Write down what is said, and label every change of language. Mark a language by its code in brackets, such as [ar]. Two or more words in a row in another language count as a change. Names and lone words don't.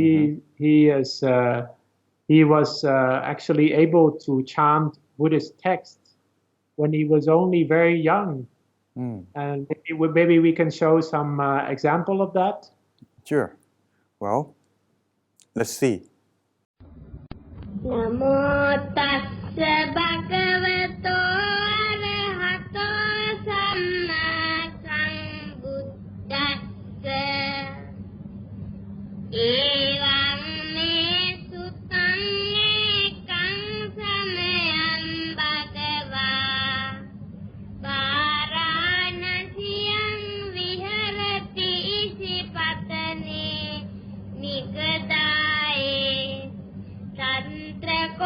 [en] He was actually able to chant Buddhist texts when he was only very young. And maybe we can show some example of that. Sure. Well, let's see. [pi] Namo tassa bhagavato arahato samma sambuddhassa. Evam me suttam ekam samayam bhagava. Varanasiyam viharati isipatane nikadaye. Tantra